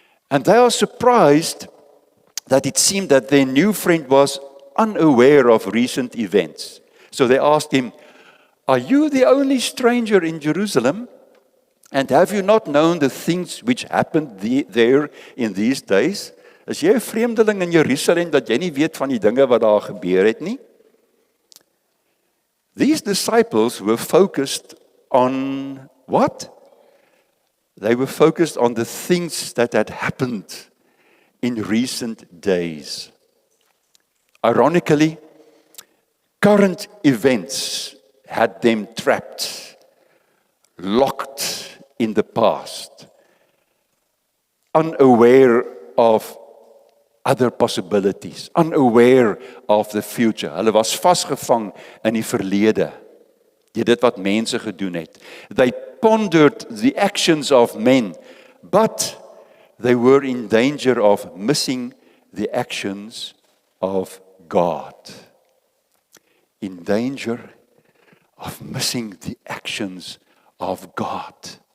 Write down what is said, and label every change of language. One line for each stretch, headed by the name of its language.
English: And they are surprised that it seemed that their new friend was unaware of recent events. So they asked him, "Are you the only stranger in Jerusalem? And have you not known the things which happened there in these days?"
Afrikaans: Is jy 'n vreemdeling in Jerusalem dat jy nie weet van die dinge wat daar gebeur het nie?
English: These disciples were focused on what? They were focused on the things that had happened in recent days. Ironically, current events had them trapped, locked in the past, unaware of other possibilities, unaware of the future.
Afrikaans: Hulle was vasgevang in die verlede, deur dit wat mense gedoen het.
English: They pondered the actions of men, but they were in danger of missing the actions of God. In danger of missing the actions of God.